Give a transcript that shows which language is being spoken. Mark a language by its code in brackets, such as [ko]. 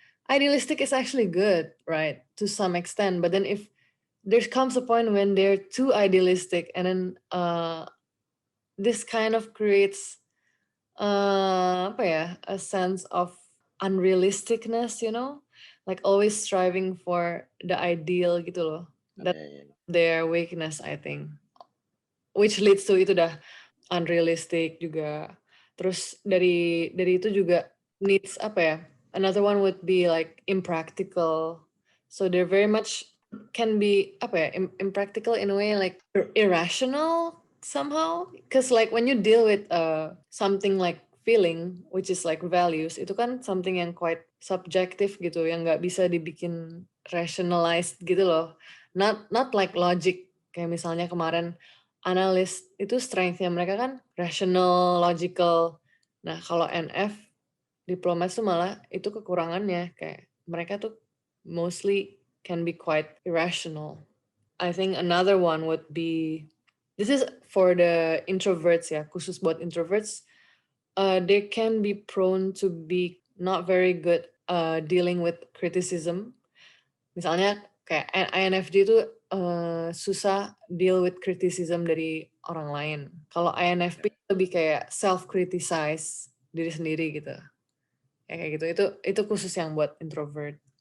[en] Idealistic is actually good, right? To some extent, but then if there comes a point when they're too idealistic, and then this kind of creates [id] apa ya, [en] a sense of unrealisticness, you know, like always striving for the ideal gitu loh. That's their weakness, I think, which leads to [id] itu dah [en] unrealistic juga. [id] Terus dari itu juga needs apa ya? [en] Another one would be like impractical. So they're very much can be [id] apa ya? [en] Impractical in a way, like irrational somehow. Because like when you deal with something like feeling, which is like values, [id] itu kan [en] something yang quite subjective gitu, [id] yang nggak bisa dibikin [en] rationalized gitu loh. Not like logic, [id] kayak misalnya kemarin analis itu strength-nya mereka kan rational, logical. Nah, kalau NF, diplomats tuh malah itu kekurangannya, kayak mereka tuh [en] mostly can be quite irrational. I think another one would be, this is for the introverts ya, [id] khusus buat introverts, [en] they can be prone to be not very good dealing with criticism. [id] Misalnya kayak INFJ itu susah [en] deal with criticism [id] dari orang lain. Kalau INFP lebih kayak self-criticize diri sendiri gitu. Kayak gitu. Itu khusus yang buat introvert.